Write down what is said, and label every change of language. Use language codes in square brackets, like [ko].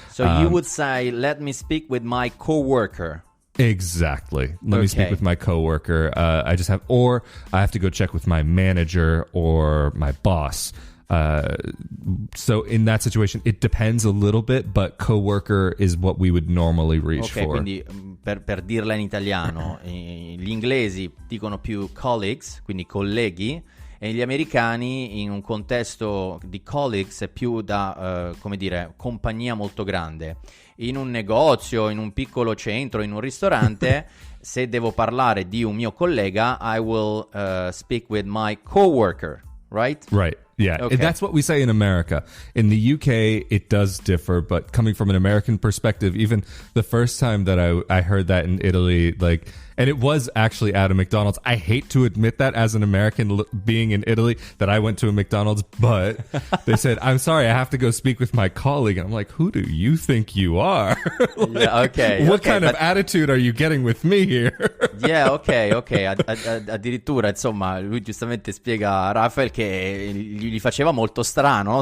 [en] So you would say, let me speak with my coworker. Exactly. Let me speak with my coworker. I have to go check with my manager or my boss. So in that situation, it depends a little bit, but coworker is what we would normally reach for. [it] Quindi per dirla in italiano, gli inglesi dicono più colleagues, quindi colleghi, e gli americani in un contesto di colleagues è più da, come dire, compagnia molto grande. In un negozio, in un piccolo centro, in un ristorante, se devo parlare di un mio collega, [en] I will speak with my coworker, right? Right. Yeah, okay. That's what we say in America. In the UK, it does differ, but coming from an American perspective, even the first time that I heard that in Italy, like, and it was actually at a McDonald's. I hate to admit that as an American being in Italy that I went to a McDonald's, but they said, I'm sorry, I have to go speak with my colleague. And I'm like, who do you think you are? Like, yeah, okay. What kind of attitude are you getting with me here? Yeah, ok. [it] Addirittura, insomma, lui giustamente spiega a Rafael che gli faceva molto strano, no?